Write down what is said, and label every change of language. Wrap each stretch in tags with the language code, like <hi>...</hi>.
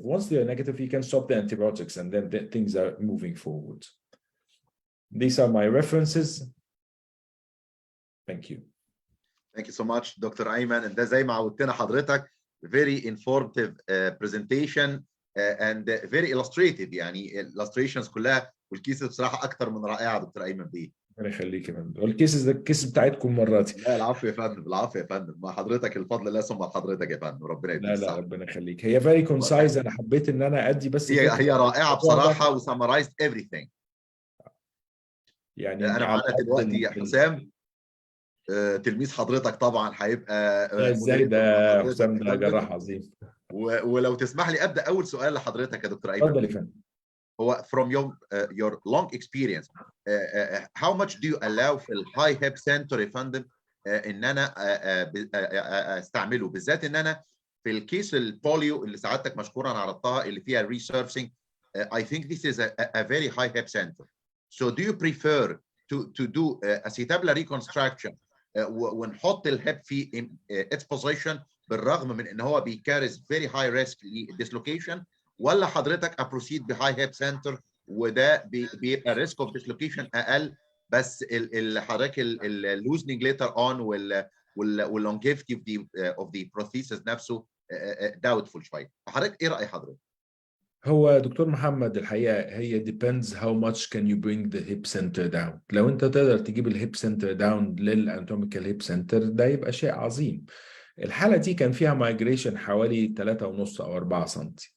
<en>Once they're negative, you can stop the antibiotics and then things are moving forward. These are my references. Thank you. Thank you so much, Dr. Ayman. And</en> <ar>ده زي ما عودتنا حضرتك</ar> <en>very informative presentation and very illustrative.</en> <ar>يعني illustrations كلها والكيسز بصراحة أكثر من رائعة دكتور أيمن بيه. ربنا يخليك يا فندم. والكيسز ده الكيس بتاعتكم مراتي. لا العفو يا فندم، العفو يا فندم، مع حضرتك الفضل لا ثم حضرتك يا فندم، ربنا يديك الصحة. لا ربنا يخليك. هي</ar> <en>very concise.</en> <ar>أنا حبيت إن أنا أدي بس هي رائعة بصراحة و</ar> <en>summarized everything.</en> <ar>يعني أنا معانا دلوقتي يا حسام تلميذ حضرتك طبعا هيبقى ازاي ده حسام ده جراح عظيم. ولو تسمح لي ابدا اول سؤال لحضرتك يا دكتور ايمن. اتفضل يا فندم. هو</ar> <en>from your long experience how much do you allow</en> <ar>في الهاي هيب سنتر يا فندم ان انا استعمله، بالذات ان انا في الكيس البوليو اللي سعادتك مشكورا عرضتها اللي فيها resurfacing.</ar> <en>I think this is a very high hip center. So do you prefer to do acetabular reconstruction</en> <ar>ونحط الهيب في</ar> <en>its position</en> <ar>بالرغم من ان هو بيكارز</ar> <en>very high risk dislocation،</en> <ar>ولا حضرتك</ar> <en>proceed</en> <ar>بهاي هيب سنتر وده بيبقى</ar> <en>risk of dislocation</en> <ar>اقل بس حضرتك</ar> <en>loosening later on longevity of the prosthesis</en> <ar>نفسه</ar> <en>doubtful</en> <ar>شويه. حضرتك ايه رأي حضرتك؟ هو دكتور محمد الحقيقه هي</ar> <en>depends how much can you bring the hip center down.</en> <ar>لو انت تقدر تجيب الهيب سنتر داون للاناتوميكال هيب سنتر ده يبقى شيء عظيم. الحاله دي كان فيها مايجريشن حوالي 3.5 او 4 سم.</ar>